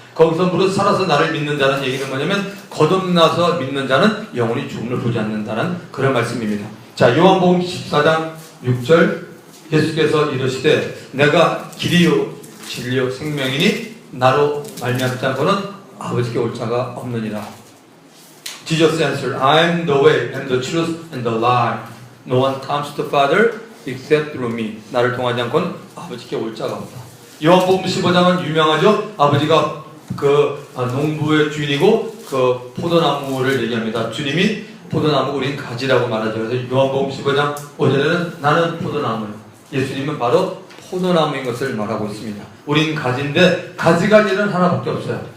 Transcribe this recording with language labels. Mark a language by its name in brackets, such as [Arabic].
[Korean] 거기서 무릇 살아서 나를 믿는 자는 얘기는 뭐냐면 거듭나서 믿는 자는 영원히 죽음을 보지 않는다는 그런 말씀입니다. 자, 요한복음 14장 6절 예수께서 이르시되 내가 길이요 진리요 생명이니 나로 말미암지 않고는 아버지께 올 자가 없느니라. [English] Jesus answered, I am the way and the truth and the life. No one comes to the Father except through me. [Korean] 나를 통하지 않고는 아버지께 올 자가 없다. 요한복음 15장은 유명하죠. 아버지가 그 농부의 주인이고 그 포도나무를 얘기합니다. 주님이 포도나무 우린 가지라고 말하죠. 그래서 요한복음 15장 5절에는 나는 포도나무예요. 예수님은 바로 포도나무인 것을 말하고 있습니다. 우린 가지인데 가지갈 일은 하나밖에 없어요.